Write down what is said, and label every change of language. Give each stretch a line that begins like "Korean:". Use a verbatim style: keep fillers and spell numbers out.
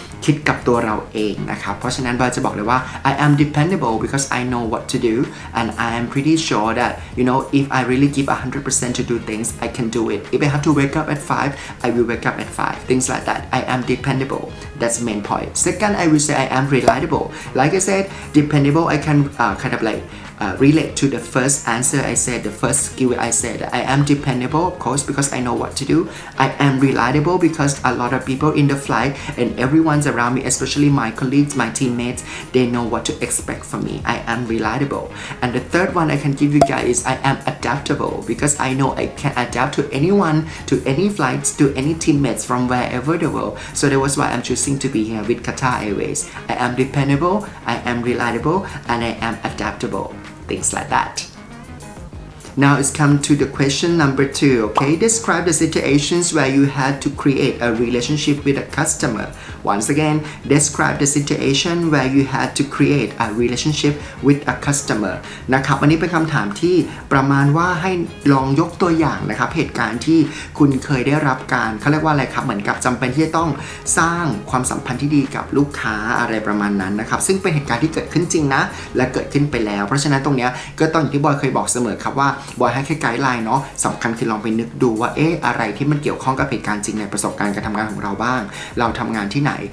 Thai: คิดกับตัวเราเองนะครับเพราะฉะนั้นเราจะบอกเลยว่า
English: I am dependable because I know what to do and I am pretty sure that you know if I really give one hundred percent to do things I can do it if I have to wake up at five I will wake up at five things like that I am dependable that's main point second I will say I am reliable like I said dependable I can uh, kind of like Uh, relate to the first answer I said, the first skill I said. I am dependable, of course, because I know what to do. I am reliable because a lot of people in the flight and everyone's around me, especially my colleagues, my teammates, they know what to expect from me. I am reliable. And the third one I can give you guys is I am adaptable because I know I can adapt to anyone, to any flights, to any teammates from wherever the world. So that was why I'm choosing to be here with Qatar Airways. I am dependable, I am reliable, and I am adaptable. Things like that. Now it's come to the question number two. Okay, describe the situations where you had to create a relationship with a customer. Once again, describe the situation where you had to create a relationship with a customer.
Thai: นะครับอันนี้เป็นคำถามที่ประมาณว่าให้ลองยกตัวอย่างนะครับเหตุการณ์ที่คุณเคยได้รับการเขาเรียกว่าอะไรครับเหมือนกับจำเป็นที่จะต้องสร้างความสัมพันธ์ที่ดีกับลูกค้าอะไรประมาณนั้นนะครับซึ่งเป็นเหตุการณ์ที่เกิดขึ้นจริงนะและเกิดขึ้นไปแล้วเพราะฉะนั้นตรงเนี้ยก็ต้องอย่างที่บอยเคยบอกเสมอครับว่าบอยให้แค่ไกด์ไลน์เนาะสำคัญคือลองไปนึกดูว่าเอ๊ะอะไรที่มันเกี่ยวข้องกับเหตุการณ์จริงในประสบการณ์การทำงานของเราบ้างเราทำงานที่ไหน